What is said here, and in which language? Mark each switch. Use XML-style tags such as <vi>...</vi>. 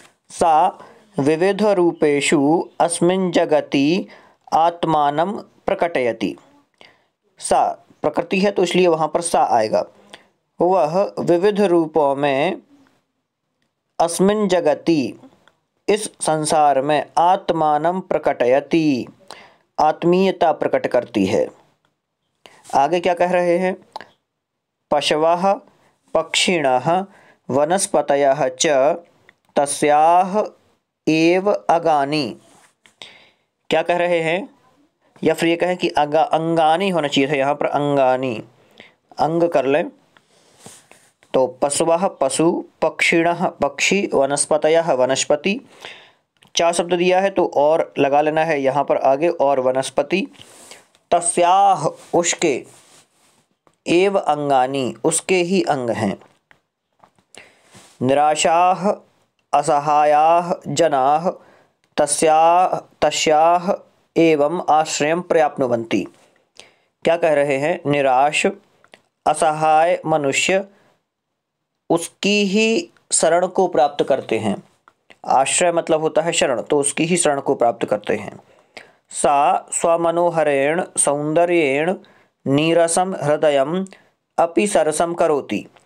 <sa>सा विविध रूपेषु अस्मिन् जगति आत्मानं प्रकटयति।</sa> <hi>सा प्रकृति है तो इसलिए वहाँ पर सा आएगा। वह विविध रूपों में</hi> <sa>अस्मिन् जगति,</sa> <hi>इस संसार में,</hi> <sa>आत्मानं प्रकटयति,</sa> <hi>आत्मीयता प्रकट करती है। आगे क्या कह रहे हैं?</hi> <sa>पशवः पक्षिणः वनस्पतयः च तस्याः एव अगानि।</sa> <hi>क्या कह रहे हैं? या फिर ये कहें कि अंगानी होना चाहिए था, यहाँ पर अंगानी, अंग कर लें। तो पशवः पशु, पक्षिणः पक्षी, वनस्पतयः वनस्पति। 4 शब्द दिया है तो और लगा लेना है यहाँ पर आगे, और वनस्पति। तस्याः उसके, एव अंगानि उसके ही अंग हैं।</hi> <sa>निराशाः असहायाः जनाः तस्याः एवं आश्रयं प्राप्नुवन्ति।</sa> <hi>क्या कह रहे हैं? निराश असहाय मनुष्य उसकी ही शरण को प्राप्त करते हैं। आश्रय मतलब होता है शरण, तो उसकी ही शरण को प्राप्त करते हैं।</hi> <sa>सा स्वमनोहरेण सौंदर्येण नीरसम हृदयम अपि सरसम करोति।</sa>